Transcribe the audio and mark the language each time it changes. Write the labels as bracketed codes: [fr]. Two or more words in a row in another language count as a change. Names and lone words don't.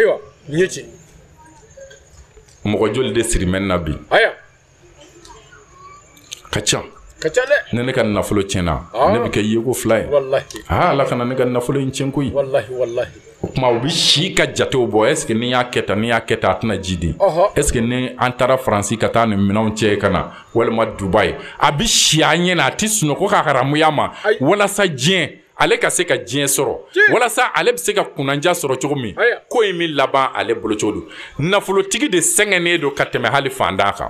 [bm] ayiwa nin ye tiɲɛ mɔgɔ joli de siri mɛ na bi ka ca ne ne ka nafolo tiɲɛna ne bɛ kɛ yeko fila ye ala kana ne ka nafolo in tiɲɛ koyi o tuma u bɛ si ka jatew bɔ [fr] est ce que [bm] ni y'a kɛ tan a tɛna ji di [fr] est ce que [bm] ni an taara Faransi ka taa nin minɛnw cɛ ka na walima Dubayi a bɛ si a ɲɛ na a tɛ sunɔgɔ ka haramuya ma walasa diɲɛ ale ka se ka diɲɛ sɔrɔ walasa ale bɛ se ka kunnanja sɔrɔ cogo min ko in min laban ale bolo cogo don nafolotigi de sɛgɛnnen don ka tɛmɛ hali fandan kan